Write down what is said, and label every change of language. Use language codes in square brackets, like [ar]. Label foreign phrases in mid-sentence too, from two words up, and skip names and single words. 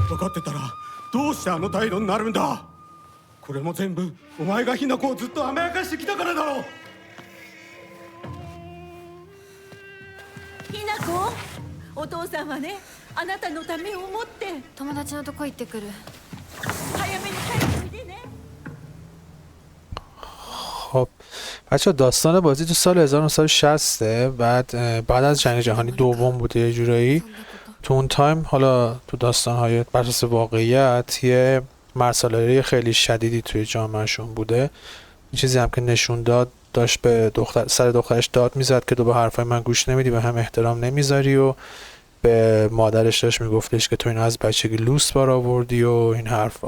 [ja] 分かってたらどうしてあの態度になるんだ。これも全部お前がひな子をずっと甘やかしてきたからだろう。ひな子、お父さんはね、あなたのためを思って友達のとこ行ってくる。早めに帰っておいでね。 [fa] خب بچه داستان بازی تو سال 1960 بعد از جنگ جهانی دوم بوده یه جورایی. [ja] そんなこと [fa] تو اون تایم حالا تو داستان‌های بر اساس واقعیت یه مرسالاری خیلی شدیدی توی جامعهشون بوده. این چیزی هم که نشون داد داشت به سر دخترش داد میزد که تو به حرفای من گوش نمیدی، به هم احترام نمیذاری و به مادرش داشت میگفتش که تو این از بچگی لوس بار آوردی و این حرفا.